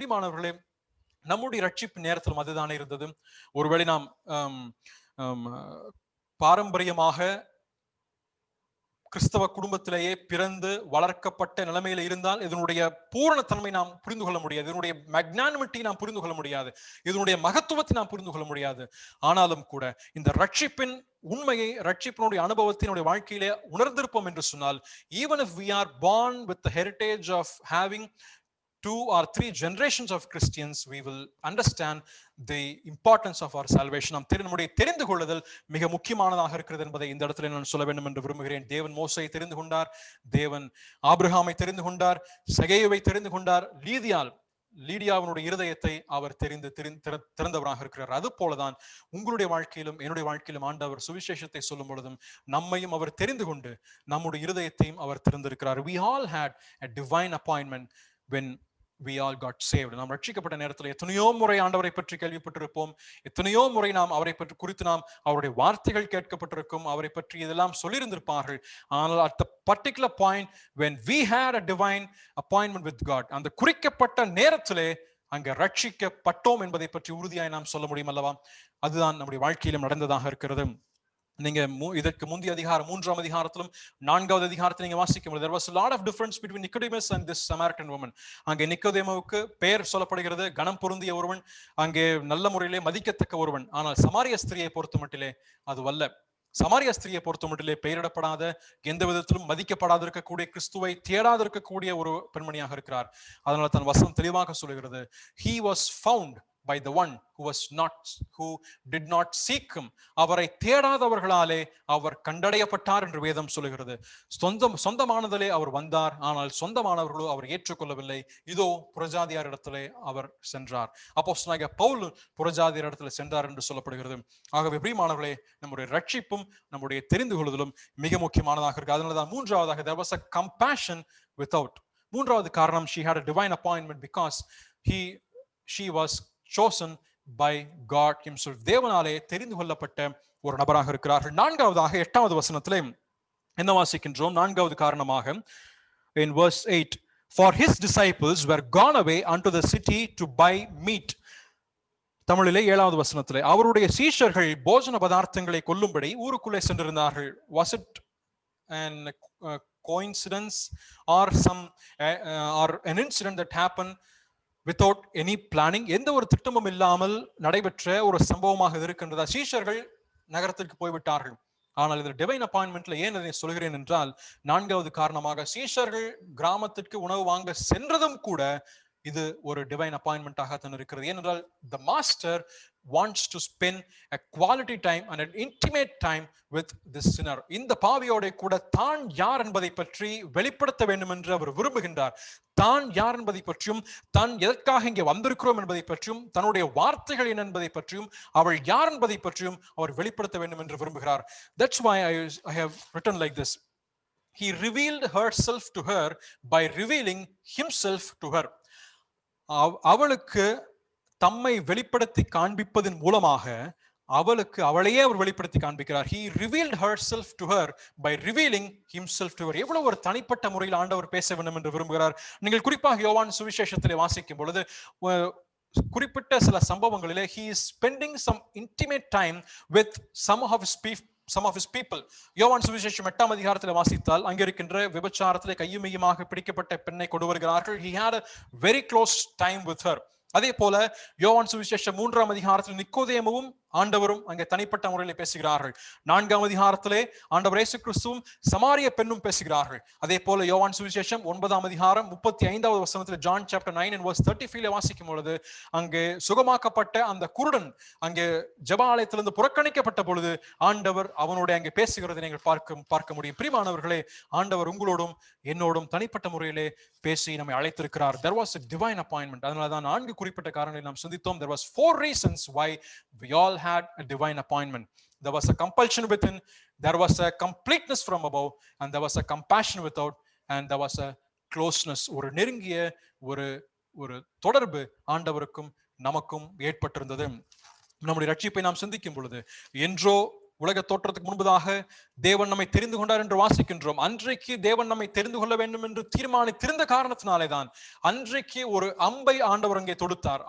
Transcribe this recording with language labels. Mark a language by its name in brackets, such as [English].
[Tamil] பிரியமானவர்களே, நம்முடைய ரட்சிப்பு நேரத்திலும் அதுதானே இருந்தது. ஒருவேளை நாம் பாரம்பரியமாக கிறிஸ்தவ குடும்பத்திலேயே பிறந்து வளர்க்கப்பட்ட நிலைமையில இருந்தால் இதனுடைய பூரணத்தன்மை நாம் புரிந்து கொள்ள முடியாது, இதனுடைய மேக்னானிமிட்டி நாம் புரிந்து கொள்ள முடியாது, இதனுடைய மகத்துவத்தை நாம் புரிந்து கொள்ள முடியாது. ஆனாலும் கூட இந்த ரட்சிப்பின் உண்மையை, ரட்சிப்பினுடைய அனுபவத்தினுடைய வாழ்க்கையிலே உணர்ந்திருப்போம் என்று சொன்னால், [English] even if we are born with the heritage of having 2 or 3 generations of Christians, we will understand the importance of our salvation. [Tamil] நாம் நம்முடைய தெரிந்து கொள்ளுதல் மிக முக்கியமானதாக இருக்கிறது என்பதை இந்த இடத்துல நான் சொல்ல வேண்டும் என்று விரும்புகிறேன். தேவன் மோசேயை தெரிந்து கொண்டார், தேவன் ஆபிரகாமை தெரிந்து கொண்டார், சகேயுவை தெரிந்து கொண்டார், லீடியாவினுடைய இருதயத்தை அவர் திறந்தவராக இருக்கிறார். அது போலதான் உங்களுடைய வாழ்க்கையிலும் என்னுடைய வாழ்க்கையிலும் ஆண்டவர் சுவிசேஷத்தை சொல்லும் பொழுதும் நம்மையும் அவர் தெரிந்து கொண்டு நம்முடைய இருதயத்தையும் அவர் திறந்திருக்கிறார். [English] We all had a divine appointment when we all got saved. [Tamil] நாம் ரட்சிக்கப்பட்ட நேரத்தில் எத்தனையோ முறை ஆண்டவரை பற்றி கேள்விப்பட்டிருப்போம், எத்தனையோ முறை நாம் அவரை பற்றி குறித்து நாம் அவருடைய வார்த்தைகள் கேட்கப்பட்டிருக்கும், அவரை பற்றி இதெல்லாம் சொல்லியிருந்திருப்பார்கள். ஆனால் [English] at the particular point when we had a divine appointment with God, [Tamil] அந்த குறிக்கப்பட்ட நேரத்திலே அங்க ரட்சிக்கப்பட்டோம் என்பதை பற்றி உறுதியாய் நாம் சொல்ல முடியும் அல்லவா? அதுதான் நம்முடைய வாழ்க்கையிலும் நடந்ததாக இருக்கிறது. நீங்க இதற்கு முந்தைய அதிகாரம் 3ஆம் அதிகாரத்திலும் 4வது அதிகாரத்தில் நீங்க வாசிக்கும் பொழுது [English] there was a lot of difference between Nicodemus and this Samaritan woman. [Tamil] அங்கே நிக்கோதேமுவுக்கு பெயர் சொல்லப்படுகிறது, கனம் பொருந்திய ஒருவன், அங்கே நல்ல முறையிலே மதிக்கத்தக்க ஒருவன். ஆனால் சமாரிய ஸ்திரியை பொறுத்த மட்டிலே அதுவல்ல. சமாரிய ஸ்திரியை பொறுத்த மட்டிலே பெயரிடப்படாத, எந்த விதத்திலும் மதிக்கப்படாத இருக்கக்கூடிய, கிறிஸ்துவை தேடாத இருக்கக்கூடிய ஒரு பெண்மணியாக இருக்கிறார். அதனால தன் வசனம் தெளிவாக சொல்லுகிறது, [English] he was found by the one who did not seek him. [Tamil] அவரை தேடாதவர்களாலே அவர் கண்டடையப்பட்டார் என்று வேதம் சொல்லுகிறது. சொந்தமானதிலே அவர் வந்தார், ஆனால் சொந்தமானவர்களோ அவர் ஏற்றுக்கொள்ளவில்லை. இதோ புறஜாதியார் இடத்திலே அவர் சென்றார். அப்போஸ்தலனாகிய பவுல் புறஜாதியார் இடத்திலே சென்றார் என்று சொல்லப்படுகிறது. ஆகவே பிரியமானவர்களே, நம்முடைய ரட்சிப்பும் நம்முடைய தெரிந்து கொள்ளுதலும் மிக முக்கியமானதாக இருக்கு. அதனாலதான் மூன்றாவதாக [English] there was a compassion without. [Tamil] மூன்றாவது காரணம், [English] she had a divine appointment because she was chosen by God himself. [Tamil] தேவனாலே தெரிந்து கொள்ளப்பட்ட ஒரு நபராக இருக்கிறார்கள். நான்காவதாக 8வது வசனத்திலே என்ன வாசிக்கின்றோம்? நான்காவது காரணமாக [English] in verse 8, for his disciples were gone away unto the city to buy meat. [Tamil] தமிழிலே 7வது வசனத்திலே அவருடைய சீஷர்கள் போஜன பதார்த்தங்களை கொல்லும்படி ஊருக்குள்ளே சென்றிருந்தார்கள். [English] Was it an coincidence or an incident that happened without any planning? [Tamil] எந்த ஒரு திட்டமும் இல்லாமல் நடைபெற்ற ஒரு சம்பவமாக இருக்கின்றதா? சீஷர்கள் நகரத்திற்கு போய்விட்டார்கள். ஆனால் இந்த [English] divine அப்பாயின்மெண்ட்ல [Tamil] ஏன் அதை சொல்கிறேன் என்றால், 4வது காரணமாக சீஷர்கள் கிராமத்திற்கு உணவு வாங்க சென்றதும் கூட இது ஒரு [English] divine அப்பாயின்மெண்டாக [Tamil] தான் இருக்கிறது. ஏனென்றால் [English] the master wants to spend a quality time and an intimate time with this sinner. [Tamil] இந்த பாவியோட கூட தான் யார் என்பதை பற்றி வெளிப்படுத்த வேண்டும் என்று அவர் விரும்புகின்றார். தான் யார் என்பதை பற்றியும், தான் எதற்காக இங்கே வந்திருக்கிறோம் என்பதை பற்றியும், தன்னுடைய வார்த்தைகள் என்ன என்பதை பற்றியும், அவள் யார் என்பதை பற்றியும் அவர் வெளிப்படுத்த வேண்டும் என்று விரும்புகிறார். [English] That's why I have written like this. He revealed herself to her by revealing himself to her. [Tamil] அவளுக்கு தம்மை வெளிப்படுத்தி காண்பிப்பதன் மூலமாக அவளையே அவர் வெளிப்படுத்தி காண்பிக்கிறார். [English] He revealed herself to her by revealing himself to her. [Tamil] எவ்வளவு ஒரு தனிப்பட்ட முறையில் ஆண்டவர் பேச வேண்டும் என்று விரும்புகிறார். நீங்கள் குறிப்பாக யோவான் சுவிசேஷத்திலே வாசிக்கும் பொழுது குறிப்பிட்ட சில சம்பவங்களிலே [English] he is spending some intimate time with some of his people. [Tamil] யோவான் சுவிசேஷம் 8ஆம் அதிகாரத்தில் வாசித்தால் அங்கே இருக்கின்ற விபச்சாரத்திலே கையுமையுமாக பிடிக்கப்பட்ட பெண்ணை கொண்டு வருகிறார்கள். [English] He had a very close time with her. [Tamil] அதே போல யோவான் சுவிசேஷம் 3ஆம் அதிகாரத்தில் நிக்கோதேமுவும் ஆண்டவரும் அங்கே தனிப்பட்ட முறையில் பேசுகிறார்கள். 4ஆம் அதிகாரத்திலே ஆண்டவர் இயேசு கிறிஸ்துவும் சமாரிய பெண்ணும் பேசுகிறார்கள். அதே போல யோவான் சுவிசேஷம் 9ஆம் அதிகாரம் 35வது வசனத்தில் [English] John chapter 9 and verse 35 [Tamil] வாசிக்கும் பொழுது அங்கே சுகமாக்கப்பட்ட அந்த குருடன் அங்கே ஜெப ஆலயத்திலிருந்து புறக்கணிக்கப்பட்ட பொழுது ஆண்டவர் அவனோட அங்கே பேசுகிறதை நீங்கள் பார்க்க முடியும். பிரியமானவர்களே, ஆண்டவர் உங்களோடும் என்னோடும் தனிப்பட்ட முறையிலே பேசி நம்மை அழைத்திருக்கிறார். [English] There was a divine appointment. [Tamil] அதனால தான் 4 குறிப்பிட்ட காரணங்களை நாம் சிந்தித்தோம். [English] There was 4 reasons why we all had a divine appointment. There was a compulsion within, there was a completeness from above, and there was a compassion without, and there was a closeness. [Tamil] ஒரு நெருங்கிய ஒரு ஒரு தொடர்பு ஆண்டவருக்கும் நமக்கும் ஏற்பட்டிருந்தது. நம்முடைய ரட்சிப்பை நாம் சிந்திக்கும் பொழுது, என்றோ உலக தோற்றத்துக்கு முன்பதாக தேவன் நம்மை தெரிந்து கொண்டார் என்று வாசிக்கின்றோம். அன்றைக்கு தேவன் நம்மை தெரிந்து கொள்ள வேண்டும் என்று தீர்மானித்திருந்த காரணத்தினாலே தான் அன்றைக்கு ஒரு அம்பை ஆண்டவர் அங்கே தொடுத்தார்.